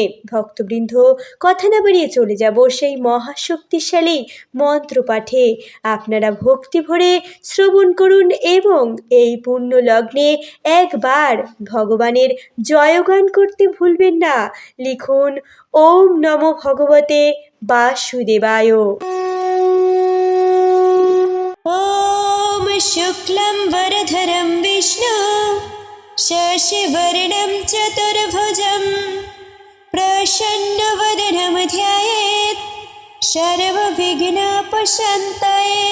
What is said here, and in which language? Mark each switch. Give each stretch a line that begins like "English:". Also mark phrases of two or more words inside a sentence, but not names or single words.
Bangla: ভক্তবৃন্দ, কথা না বাড়িয়ে চলে যাব সেই মহাশক্তিশালী মন্ত্র পাঠে। আপনারা ভক্তি ভরে শ্রবণ করুন এবং এই পুণ্য লগ্নে একবার ভগবানের জয়গান করতে ভুলবেন না। লিখুন
Sanskrit: ওম নমো ভগবতে বাসুদেবায়। ॐ शुक्लं वरधरं विष्णु शशिवर्णं चतुर्भुजं प्रसन्नवदनं ध्यायेत् सर्वविघ्नोपशान्तये।